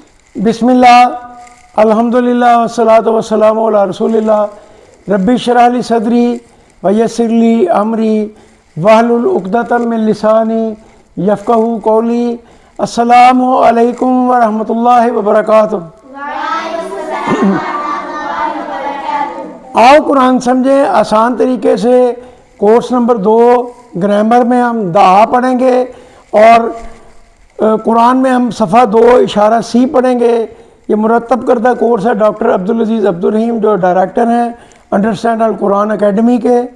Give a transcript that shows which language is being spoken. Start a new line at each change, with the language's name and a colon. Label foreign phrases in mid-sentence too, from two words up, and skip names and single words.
Arabic: بسم الله، الحمد لله والصلاة والسلام على رسول الله. رب اشرح لي صدري ويسر لي أمري واحلل عقدة من لساني يفقهوا قولي. السلام عليكم ورحمة الله وبركاته.
Urdu: آؤ قرآن سمجھیں آسان طریقے سے. کورس نمبر 2 گرامر میں ہم دہا پڑھیں گے اور قرآن میں ہم صفحہ 2 اشارہ سی پڑھیں گے. یہ مرتب کردہ کورس ہے ڈاکٹر عبدالعزیز عبدالرحیم جو ڈائریکٹر ہیں انڈرسٹینڈ القرآن اکیڈمی کے.